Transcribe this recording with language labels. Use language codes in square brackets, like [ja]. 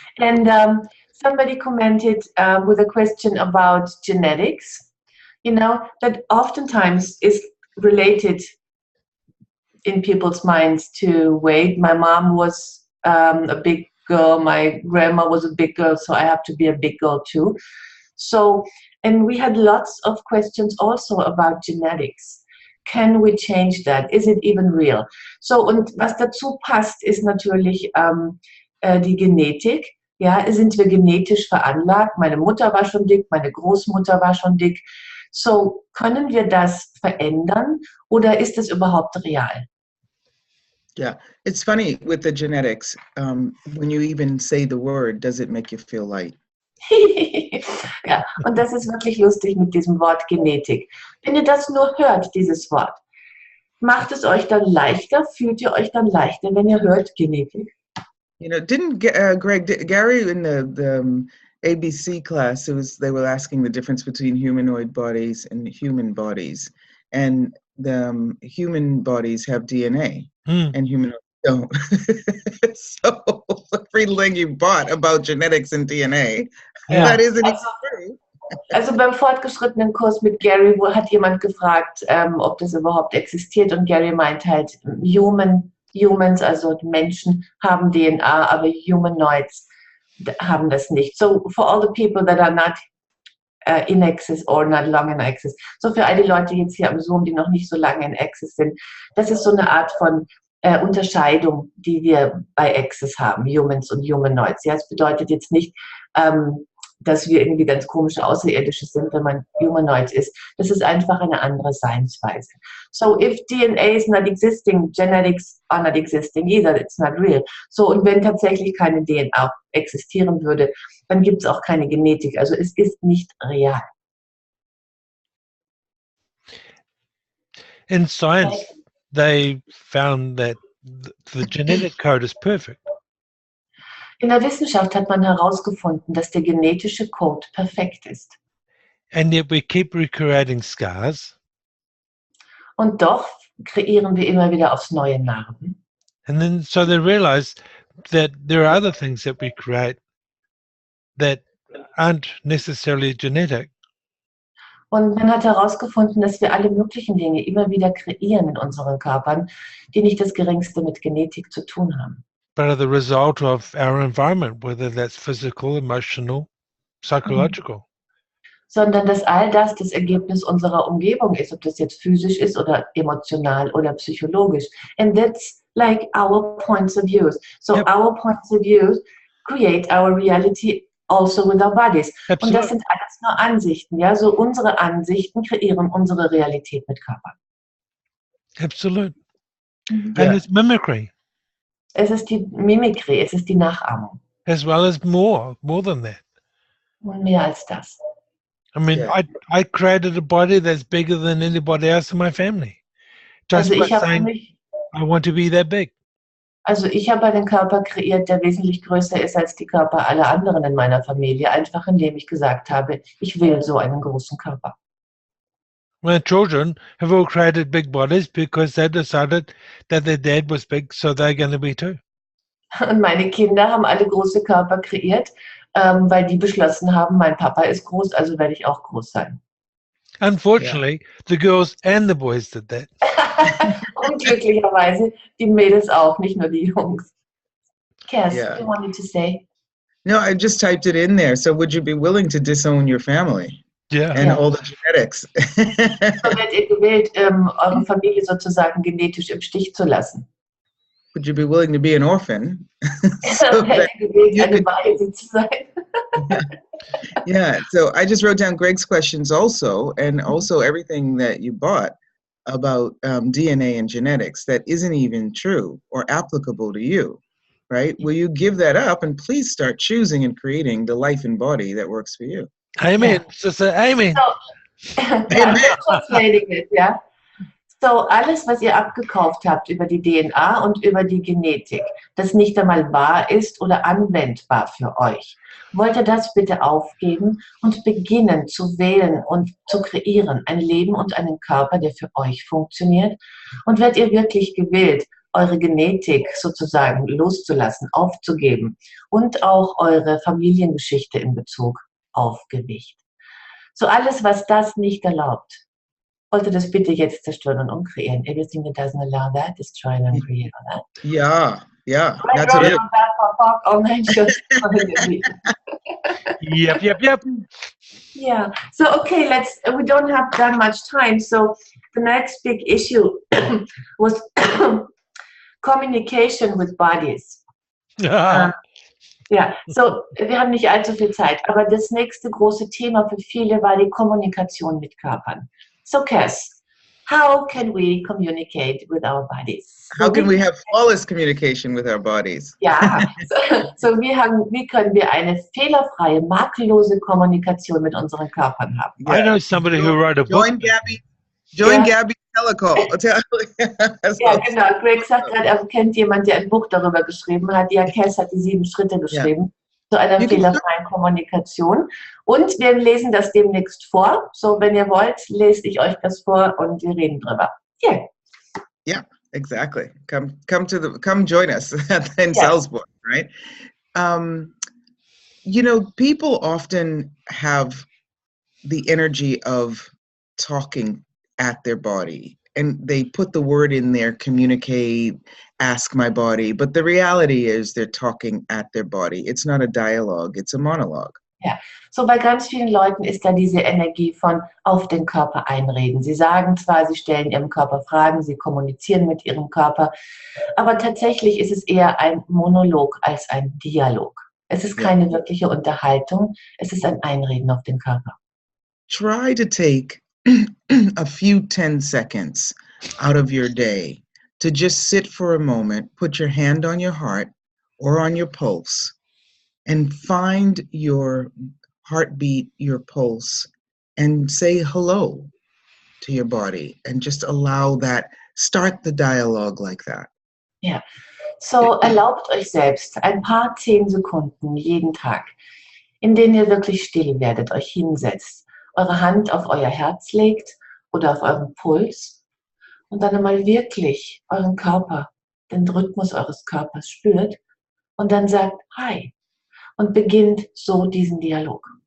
[en] And somebody commented with a question about genetics, that oftentimes is related in people's minds to weight. My mom was a big girl. My grandma was a big girl, so I have to be a big girl too. So, and we had lots of questions also about genetics. Can we change that? Is it even real? [de] So, und was dazu passt, ist natürlich die Genetik. Ja, sind wir genetisch veranlagt? Meine Mutter war schon dick, meine Großmutter war schon dick. So, können wir das verändern oder ist es überhaupt real? [en] Yeah, it's funny with the genetics. When you even say the word, does it make you feel light? [de] Ja, und das ist wirklich lustig mit diesem Wort Genetik. Wenn ihr das nur hört, dieses Wort, macht es euch dann leichter? Fühlt ihr euch dann leichter, wenn ihr hört Genetik? [en] Didn't Gary in the ABC class, they were asking the difference between humanoid bodies and human bodies, and the human bodies have DNA. And humanoids don't. So everything you bought about genetics and DNA, that isn't true. [de] Also beim fortgeschrittenen Kurs mit Gary hat jemand gefragt, ob das überhaupt existiert, und Gary meint halt, Humans, also Menschen, haben DNA, aber Humanoids haben das nicht. [en] So for all the people that are not in Access or not long in Access. [de] So für all die Leute jetzt hier am Zoom, die noch nicht so lange in Access sind, das ist so eine Art von Unterscheidung, die wir bei Access haben, Humans und Humanoids. Ja, es bedeutet jetzt nicht, dass wir irgendwie ganz komische Außerirdische sind, wenn man Humanoid ist. Das ist einfach eine andere Seinsweise. [en] So, if DNA is not existing, genetics are not existing either, it's not real. [de] So, und wenn tatsächlich keine DNA existieren würde, dann gibt es auch keine Genetik. Also es ist nicht real. [en] In science, they found that the genetic code is perfect. [de] In der Wissenschaft hat man herausgefunden, dass der genetische Code perfekt ist. [en] And yet we keep recreating scars. [de] Und doch kreieren wir immer wieder aufs neue Narben. [en] And then so they realize that there are other things that we create that aren't necessarily genetic. [de] Und man hat herausgefunden, dass wir alle möglichen Dinge immer wieder kreieren in unseren Körpern, die nicht das Geringste mit Genetik zu tun haben. [en] But are the result of our environment, whether that's physical, emotional, psychological. [de] Sondern dass all das das Ergebnis unserer Umgebung ist, ob das jetzt physisch ist oder emotional oder psychologisch. [en] And that's like our points of views. So Yep. our points of views create our reality also with our bodies. [de] Und das sind alles nur Ansichten. Ja, so unsere Ansichten kreieren unsere Realität mit Körpern. [en] Absolute. Mhm. And it's mimicry, [de] Es ist die Mimikry, es ist die Nachahmung. [en] as well as more than that. [de] Und mehr als das. [en] I mean, Yeah. I created a body that's bigger than anybody else in my family. Just [de] Also [en] by [de] ich habe [en] saying, I want to be that big. [de] einen Körper kreiert, der wesentlich größer ist als die Körper aller anderen in meiner Familie, einfach indem ich gesagt habe, ich will so einen großen Körper. [en] My children have all created big bodies because they decided that their dad was big, so they're going to be too. [de] Und meine Kinder haben alle große Körper kreiert, weil die beschlossen haben, mein Papa ist groß, also werde ich auch groß sein. [en] Unfortunately, the girls and the boys did that. [de] Und glücklicherweise die Mädels auch, nicht nur die Jungs. [en] Kass, Yeah. you wanted to say? No, I just typed it in there. So would you be willing to disown your family Yeah. and Yeah. all the genetics? [de] So werdet ihr gewählt, eure Familie sozusagen genetisch im Stich zu lassen. [en] Would you be willing to be an orphan? So [de] So werdet [en] that [de] ihr gewählt, [en] you [de] eine [en] could- [de] Waise zu sein. [en] Yeah, so I just wrote down Greg's questions also, and also everything that you bought about DNA and genetics that isn't even true or applicable to you, right? Will you give that up and please start choosing and creating the life and body that works for you? Amen, sister. Amen. So, ja, I'm translating it, ja. [de] So, alles, was ihr abgekauft habt über die DNA und über die Genetik, das nicht einmal wahr ist oder anwendbar für euch, wollt ihr das bitte aufgeben und beginnen zu wählen und zu kreieren, ein Leben und einen Körper, der für euch funktioniert? Und werdet ihr wirklich gewillt, eure Genetik sozusagen loszulassen, aufzugeben und auch eure Familiengeschichte in Bezug auf Gewicht? So alles, was das nicht erlaubt, wollte das bitte jetzt zerstören und umkreieren. [en] Everything that doesn't allow that, destroy and uncreate that. Yeah, yeah. I That's wrote it. on that for fuck all nature. Yep. Yeah. So okay, we don't have that much time. So the next big issue was communication with bodies. [de] Ja, so wir haben nicht allzu viel Zeit, aber das nächste große Thema für viele war die Kommunikation mit Körpern. [en] So Kass, how can we communicate with our bodies? How can we have flawless communication with our bodies? [de] Ja, wie können wir eine fehlerfreie, makellose Kommunikation mit unseren Körpern haben? [en] I know somebody who wrote a book. Join Gabi. Join Yeah. Gabi's telecall. [de] Ja, genau. Greg sagt gerade, er kennt jemanden, der ein Buch darüber geschrieben hat. Ja, Kass hat die 7 Schritte geschrieben zu einer [en] You can [de] fehlerfreien Kommunikation. Und wir lesen das demnächst vor. So, wenn ihr wollt, lese ich euch das vor und wir reden drüber. [en] Yeah. Yeah, exactly. Come join us in Salzburg, right? You know, people often have the energy of talking at their body, and they put the word in there, communicate, ask my body, but the reality is they're talking at their body. It's not a dialogue, it's a monologue. [de] Ja, so bei ganz vielen Leuten ist da diese Energie von auf den Körper einreden. Sie sagen zwar, sie stellen ihrem Körper Fragen, sie kommunizieren mit ihrem Körper, aber tatsächlich ist es eher ein Monolog als ein Dialog. Es ist keine wirkliche Unterhaltung, es ist ein Einreden auf den Körper. [en] Try to take a few 10 seconds out of your day to just sit for a moment, put your hand on your heart or on your pulse, and find your heartbeat, your pulse, and say hello to your body, and just allow that, start the dialogue like that. [de] Ja, so erlaubt euch selbst ein paar 10 Sekunden jeden Tag, in denen ihr wirklich still werdet, euch hinsetzt, eure Hand auf euer Herz legt oder auf euren Puls und dann einmal wirklich euren Körper, den Rhythmus eures Körpers spürt und dann sagt Hi und beginnt so diesen Dialog.